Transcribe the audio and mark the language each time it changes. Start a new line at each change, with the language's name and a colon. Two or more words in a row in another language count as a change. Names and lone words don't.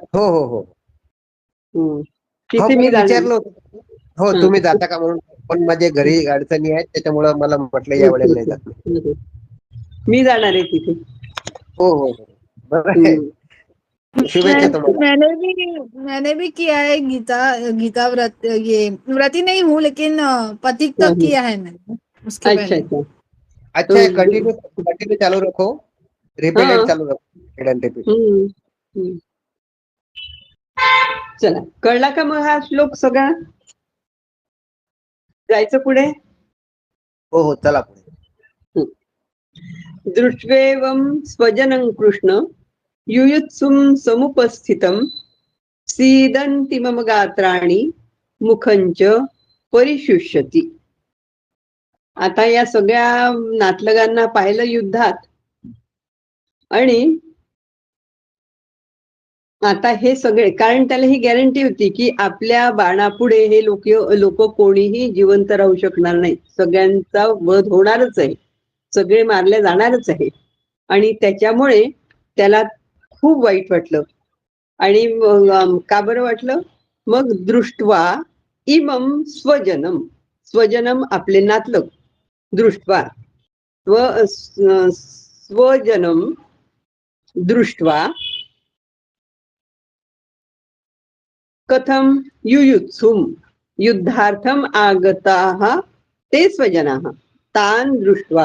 Marathi: हो हो हो हम्म. हो, तिथे मी मला जाणार. विचारलं होतं. हो, हं. तुम्ही जाता का म्हणून. पण माझे घरी अडचणी आहेत, त्याच्यामुळे मला म्हटलं या ओके वेळेला नाही ओके. जात. हं. मी जाणार आहे तिथे. हो. बरं आहे. हं. शुभेच्छा तुम्हाला.
Hindi: मैंने भी किया है गीता गीता व्रत. ये व्रती नहीं हूँ, लेकिन पथिक हं, तक हं. किया है मैंने उसके अच्छा पहले. अच्छा. अच्छा है, कंटिन्यू चालू रखो. रिपीटेड हाँ. चालू रखो.
English: repeat and repeat. हम्म. हम्म.
Marathi: चला, कळला का मग हा श्लोक सगळा? जायचं पुढे. हो, चला पुढे.
Sanskrit: दृष्ट्वेवं स्वजनं कृष्ण युयुत्सुं समुपस्थितं सीदन्ति मम गात्राणि मुखंच परिशुष्यति.
Marathi: आता या सगळ्या नातलगांना पाहिलं युद्धात आणि आता हे सगळे, कारण त्याला ही गॅरंटी होती की आपल्या बाणापुढे हे लोक कोणीही जिवंत राहू शकणार नाही, सगळ्यांचा वध होणारच आहे, सगळे मारले जाणारच आहे. आणि त्याच्यामुळे त्याला खूप वाईट वाटलं. आणि का बरं वाटलं? मग
Sanskrit: दृष्टवा इमम स्वजनम, स्वजनम
Marathi: आपले नातलग,
Sanskrit: दृष्टवा स्वजनम दृष्टवा कथम युयुत्सुम युद्धार्थम आगताः ते स्वजनाः तान् दृष्ट्वा